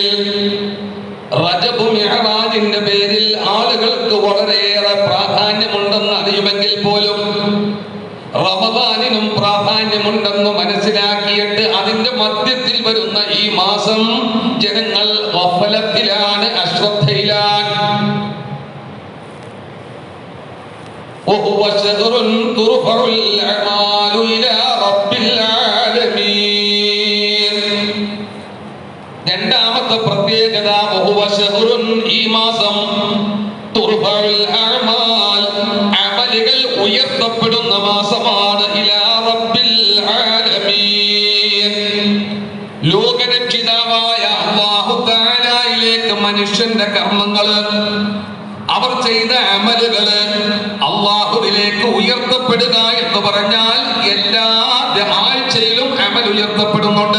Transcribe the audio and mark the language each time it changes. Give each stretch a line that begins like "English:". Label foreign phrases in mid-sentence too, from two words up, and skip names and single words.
Malayalam: റജബ് മിഅ്റാജിന്റെ പേരിൽ ആളുകൾക്ക് വളരെയേറെ പ്രാധാന്യമുണ്ടെന്ന് അറിയുമെങ്കിൽ പോലും റമളാനിനും പ്രാധാന്യമുണ്ടെന്ന് മനസ്സിലാക്കിയിട്ട് അതിന്റെ മധ്യത്തിൽ വരുന്ന ഈ മാസം ജനങ്ങൾ ഗഫലത്തിലാണ്, അശ്രദ്ധയിലാണ്.
Arabic: وهو شهر ترفع الأعمال إلى رب العالمين.
Malayalam: രണ്ടാമത്തെ പ്രത്യേകത,
Arabic: وهو شهر,
Malayalam: ഈ മാസം
Arabic: ترفع الأعمال,
Malayalam: അമലുകൾ ഉയർത്തപ്പെടുന്ന മാസമാണ്.
Arabic: إلى رب العالمين,
Malayalam: ലോകരക്ഷിതാവായ
Arabic: الله تعالىയിലേക്ക്
Malayalam: മനുഷ്യന്റെ കർമ്മങ്ങൾ, അവർ ചെയ്ത അമലുകള് അല്ലാഹുവിലേക്ക് ഉയർത്തപ്പെടുക എന്ന് പറഞ്ഞാൽ എല്ലാ ആഴ്ചയിലും അമൽ ഉയർത്തപ്പെടുന്നുണ്ട്.